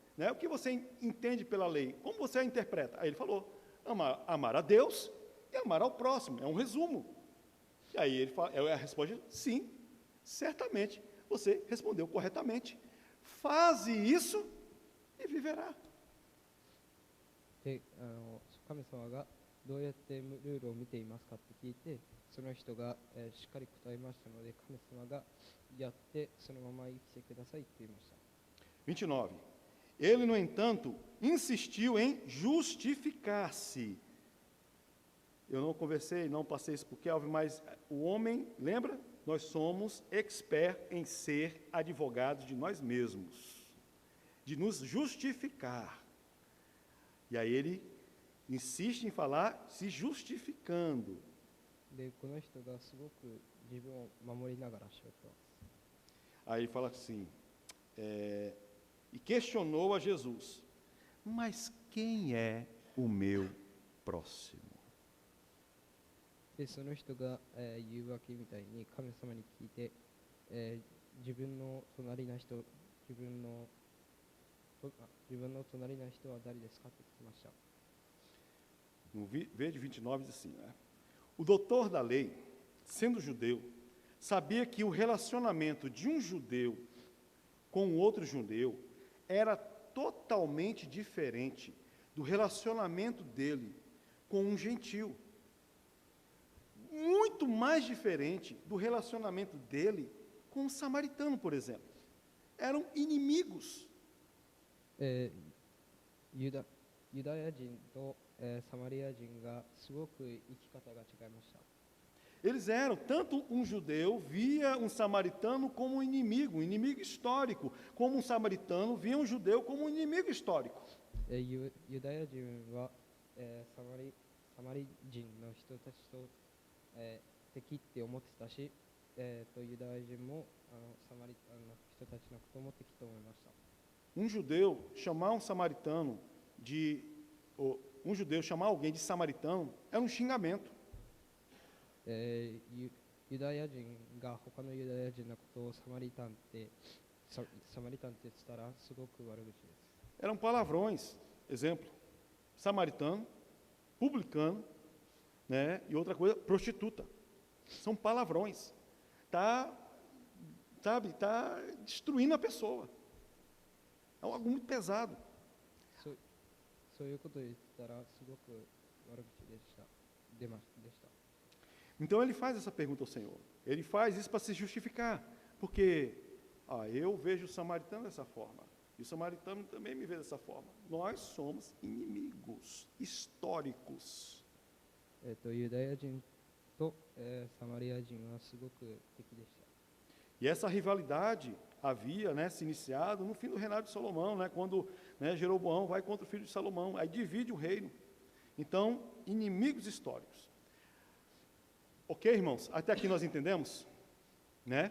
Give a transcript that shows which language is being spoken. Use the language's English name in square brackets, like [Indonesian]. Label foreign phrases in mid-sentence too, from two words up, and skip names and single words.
[Portuguese] O que você entende pela lei? Como você a interpreta? Aí ele falou, amar a Deus e amar ao próximo. É um resumo. E aí ele fala, a resposta é sim, certamente você respondeu corretamente. Faze isso e viverá. [Japanese] で、神様がどうやってルールを見ていますかって聞いて、その人が、しっかり答えましたので、神様がやってそのまま生きてくださいって言いました。 [Portuguese] 29. Ele, no entanto, insistiu em justificar-se. Eu não conversei, não passei isso para o Kelvin, mas o homem, lembra? Nós somos expert em ser advogados de nós mesmos, de nos justificar. E aí ele insiste em falar se justificando. [Japanese] で、この人がすごく自分を守りながらしゃべってます。 [Portuguese] Aí ele fala assim, e questionou a Jesus, mas quem é o meu próximo? [Japanese] で、その人が、言うわけみたいに神様に聞いて、自分の隣の人は誰ですかって聞きました。 [Portuguese] No versículo 29 diz assim, né? O doutor da lei, sendo judeu, sabia que o relacionamento de um judeu com outro judeu era totalmente diferente do relacionamento dele com um gentil. Muito mais diferente do relacionamento dele com um samaritano, por exemplo. Eram inimigos. [Japanese] ユダヤ人と、サマリア人がすごく生き方が違いました。 [Portuguese] Eles eram, tanto um judeu via um samaritano como um inimigo histórico, como um samaritano via um judeu como um inimigo histórico. [Japanese] ユダヤ人は、サマリ人の人たちと、敵って思ってたし、ユダヤ人もサマリの人たちのことも敵と思いました。 [Portuguese] judeu chamar um samaritano um judeu chamar alguém de samaritano era um xingamento. [Japanese] ユダヤ人が他のユダヤ人のことをサマリタンって言ったらすごく悪口です。 [Portuguese] Eram palavrões. Exemplo, samaritano, publicano, né? E outra coisa, prostituta. São palavrões. Tá destruindo a pessoa. É algo muito pesado. [Japanese] そういうことを言ったらすごく悪口でした。 [Portuguese] Então ele faz essa pergunta ao Senhor. Ele faz isso para se justificar. Porque eu vejo o samaritano dessa forma. E o samaritano também me vê dessa forma. Nós somos inimigos históricos. [Japanese] ユダヤ人と、サマリア人はすごく敵でした。 [Portuguese] E essa rivalidade havia, né, se iniciado no fim do reinado de Salomão, né, quando, né, Jeroboão vai contra o filho de Salomão, aí divide o reino. Então, inimigos históricos. Ok, irmãos? Até aqui nós entendemos? Né?